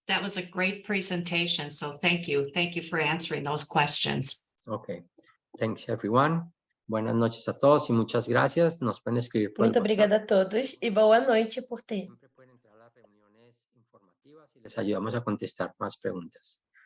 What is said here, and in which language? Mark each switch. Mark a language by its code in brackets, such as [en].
[en] That was a great presentation. So thank you. Thank you for answering those questions. Okay. Thanks, everyone. [es] Buenas noches a todos y muchas gracias. Nos pueden escribir por el [pt] Muito [es] WhatsApp. [pt] obrigada a todos e boa noite por ter. [es] Siempre pueden entrar a las reuniones informativas y les ayudamos a contestar más preguntas.